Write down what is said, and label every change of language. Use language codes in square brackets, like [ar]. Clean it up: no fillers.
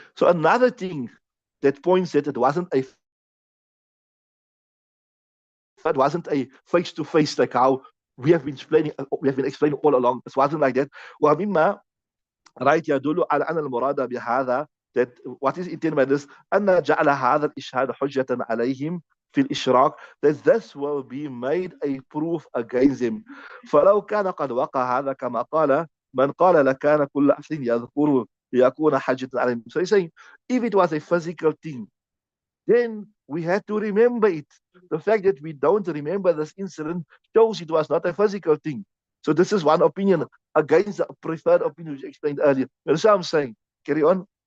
[en] So another thing that points that it wasn't a face-to-face like how we have been explaining all along. It wasn't like that. ومما right [ar] يدل على أن المراد بهذا, [en] that what is intended by this [ar] أن جعل هذا الإشهاد حجة عليهم في الإشراك, [en] that this will be made a proof against him. [ar] فلو كان قد وقع هذا كما قال من قال لكان كل أحد يذكره ليكون حجة عليهم. [en] So he's saying if it was a physical thing, then we had to remember it. The fact that we don't remember this incident shows it was not a physical thing. So this is one opinion against the preferred opinion which I explained earlier. That's what I'm saying. Carry on.